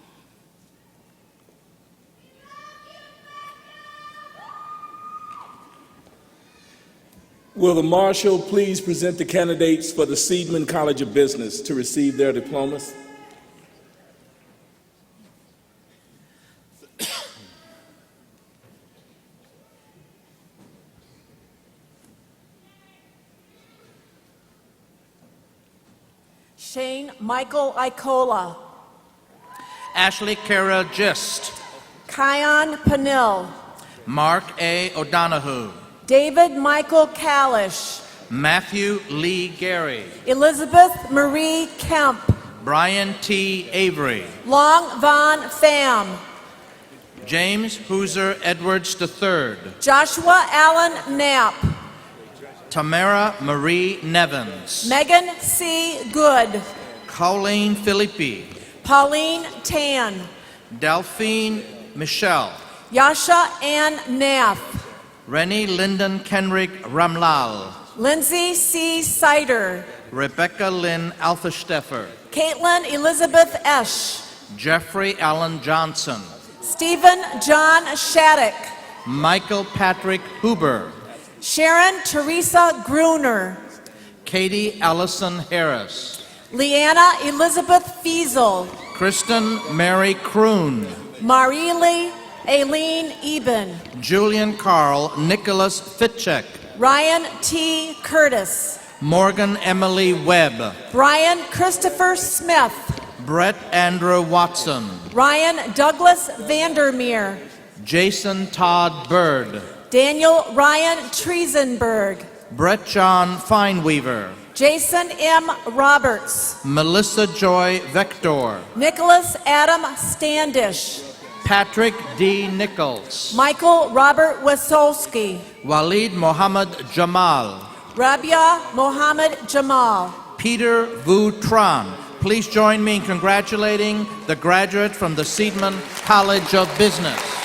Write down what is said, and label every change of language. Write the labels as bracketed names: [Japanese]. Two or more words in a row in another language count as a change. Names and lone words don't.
[English] Will the Marshal please present the candidates for the Seidman College of Business to receive their diplomas? Shane Michael Icola. Ashley Kara Gist. Kion Penill. Mark A. O'Donohue. David Michael Kalish. Matthew Lee Gary. Elizabeth Marie Kemp. Brian T. Avery. Long Von Pham. James Hooser Edwards III. Joshua Allen Knapp. Tamara Marie Nevins. Megan C. Good. Colleen Philippi. Pauline Tan. Delphine Michelle. Yasha Ann Nath. Rennie Lyndon Kenrick Ramlal. Lindsay C. Sider. Rebecca Lynn Althesteffer. Caitlin Elizabeth Esch. Jeffrey Allen Johnson. Stephen John Shattuck. Michael Patrick Huber. Sharon Teresa Gruner. Katie Allison Harris. Leanna Elizabeth Fiesel. Kristen Mary Kroon. Marile Aileen Eben. Julian Carl Nicholas Fitchek. Ryan T. Curtis. Morgan Emily Webb. Brian Christopher Smith. Brett Andrew Watson. Ryan Douglas Vandermeer. Jason Todd Bird. Daniel Ryan Triesenberg. Brett John Fineweaver. Jason M. Roberts. Melissa Joy Vector. Nicholas Adam Standish. Patrick D. Nichols. Michael Robert Wasolski. Walid Mohammed Jamal. Rabia Mohammed Jamal. Peter Vu Tran. Please join me in congratulating the graduate from the Seidman College of Business.